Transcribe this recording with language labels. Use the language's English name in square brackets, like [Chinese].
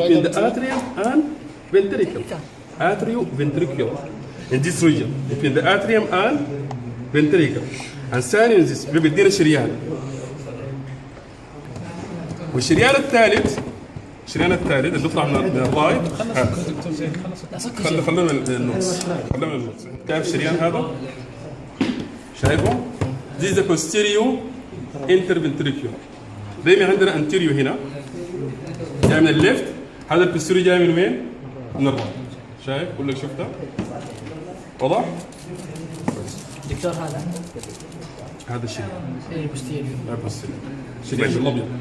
[English] Between the atrium and ventricle. Atrioventricular. In this region. Between the atrium and ventricle. And ثاني in this [Arabic] بيدينا شريان. والشريان الثالث اللي بيطلع من الرايت. خلونا من النص. تعرف الشريان هذا؟ شايفه؟ [English] This is the posterior interventricular. [Arabic] دايما عندنا anterior هنا جاي من الليفت. هذا البوستيريو جاي من وين؟ من الرايت. شايف؟ كلك شفته؟ واضح؟ دكتور هذا الشريان. اي بوستيريو. الشريان الابيض.